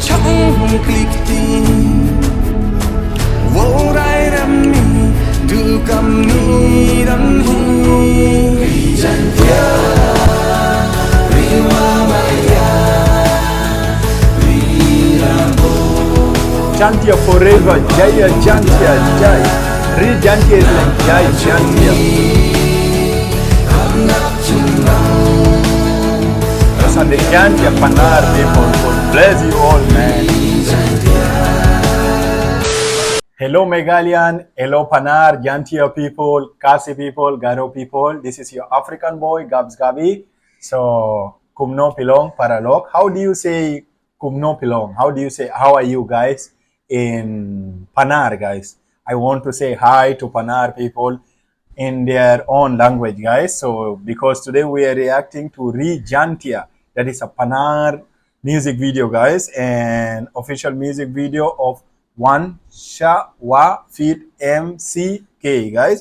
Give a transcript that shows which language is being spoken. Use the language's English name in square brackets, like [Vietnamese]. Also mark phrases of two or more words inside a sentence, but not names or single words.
[Pnar] klik ti wo rai ram ni du kam ni dan hi jantia riwa maya [English] Jaintia forever, Jaya Jaintia, Jai. Re Jaintia is like Jai Jaintia. Those are the Jaintia Pnar people. God bless you all, man. Hello Meghalayan, hello Pnar, Jaintia people, Khasi people, Garo people. This is your African boy, gabsgabitv. So, [Pnar] kumno pilong paralok. [English] How do you say [Pnar] kumno pilong? [English] How do you say, how are you guys? In Pnar, guys. I want to say hi to Pnar people in their own language, guys. So because today we are reacting to RI JAINTIA, that is a Pnar music video, guys, and official music video of WANSHWA MC.K, guys.